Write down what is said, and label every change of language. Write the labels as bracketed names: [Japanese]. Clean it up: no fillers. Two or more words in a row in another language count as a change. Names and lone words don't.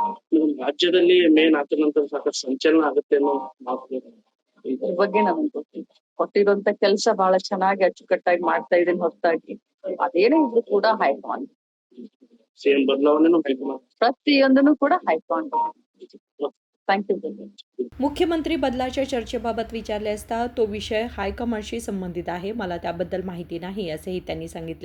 [Kannada] ರಾಜ್ಯದಲ್ಲಿ ಮೇನ್ ಆದ ನಂತರ ಸಾಕಷ್ಟು ಸಂಚಲನ ಆಗುತ್ತೆ ಅನ್ನೋ ಇದ್ರ ಬಗ್ಗೆ ನನಗೆ ಗೊತ್ತಿಲ್ಲ. ಕೊಟ್ಟಿರುವಂತ ಕೆಲಸ ಬಹಳ ಚೆನ್ನಾಗಿ ಅಚ್ಚುಕಟ್ಟಾಗಿ ಮಾಡ್ತಾ ಇದ್ದೀನಿ ಹೊರತಾಗಿ ಅದೇನೇ ಇದ್ರು ಕೂಡ ಹೈಕಮಾಂಡ್ ಸಿಎಂ ಬದಲಾವಣೆನೂ ಪ್ರತಿಯೊಂದನ್ನು ಕೂಡ ಹೈಕಮಾಂಡ್. [English] थँक्यू. [Marathi] मुख्यमंत्री बदलाच्या चर्चेबाबत विचारले असता तो विषय हायकमांडशी संबंधित आहे, मला त्याबद्दल माहिती नाही असेही त्यांनी सांगितले.